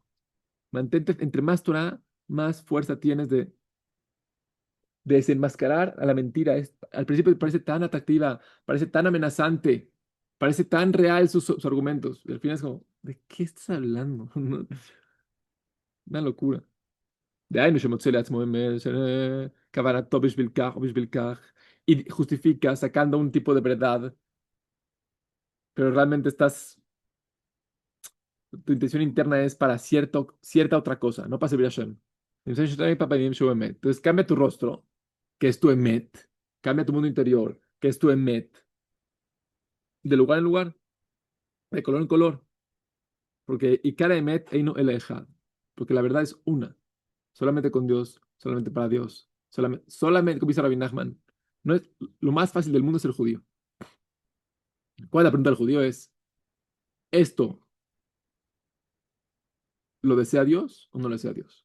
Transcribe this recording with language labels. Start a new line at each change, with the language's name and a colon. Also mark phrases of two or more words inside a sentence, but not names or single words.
Spanish: Mantente, entre más Torah, más fuerza tienes de desenmascarar a la mentira. Al principio parece tan atractiva, parece tan amenazante, parece tan real sus argumentos. Y al final es como, ¿de qué estás hablando? Una locura. De ahí no se motze
Hebrew: לעצמו כוונתו בשביל כך
Spanish: o
Hebrew: בשביל כך,
Spanish: y justifica sacando un tipo de verdad, pero realmente tu intención interna es para cierta otra cosa, no para servir a Hashem. Entonces cambia tu rostro, que es tu emet, cambia tu mundo interior, que es tu emet, de lugar en lugar, de color en color, porque y cada emet
Hebrew: אינו אלא,
Spanish: porque la verdad es una, solamente con Dios, solamente para Dios, solamente como dice Rabbi Nachman, no es lo más fácil del mundo ser judío. ¿Cuál es la pregunta del judío? ¿Esto lo desea Dios o no lo desea Dios?